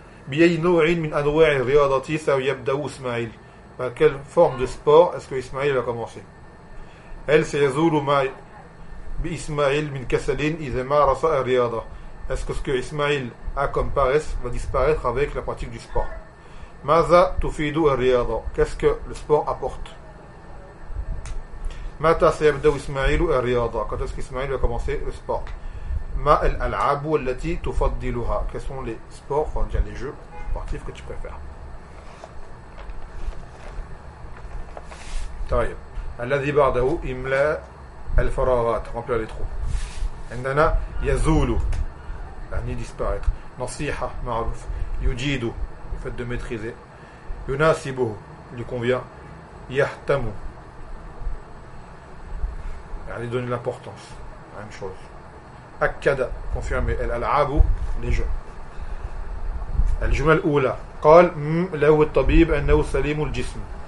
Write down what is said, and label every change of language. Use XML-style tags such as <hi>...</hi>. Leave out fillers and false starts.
<ar>بأي نوع من أنواع الرياضة سيبدأ إسماعيل؟</ar> <fr>Par quelle forme de sport est-ce que إسماعيل va commencer؟</fr> <ar>هل سيزول ما بإسماعيل من كسل إذا مارس الرياضة؟</ar> <fr>Est-ce que ce que إسماعيل a comme paresse va disparaître avec la pratique du sport؟</fr> <ar>ماذا تفيد الرياضة؟</ar> <fr>Qu'est-ce que le sport apporte؟</fr> <ar>متى سيبدا اسماعيل الرياضه؟ قد اسك اسماعيل</ar> <fr>a commencé le sport.</fr> <ar>ما الالعاب التي تفضلها؟</ar> <fr>Quels sont les sports, enfin, déjà, les jeux sportifs que tu préfères?</fr> <ar>طيب الذي بعده املاء الفراغات,</ar> <fr>remplir les trous.</fr> <ar>عندنا يزول يعني disparaître, نصيحه معروف, يجيد</ar> <fr>le fait de maîtriser,</fr> <ar>يناسبه</ar> <fr>lui convient,</fr> <ar>يهتم يعني</ar> <fr>donner l'importance à une chose,</fr> <ar>اكد confirmer, الالعاب les jeux. الجمله الاولى قال له الطبيب انه سليم الجسم.</ar>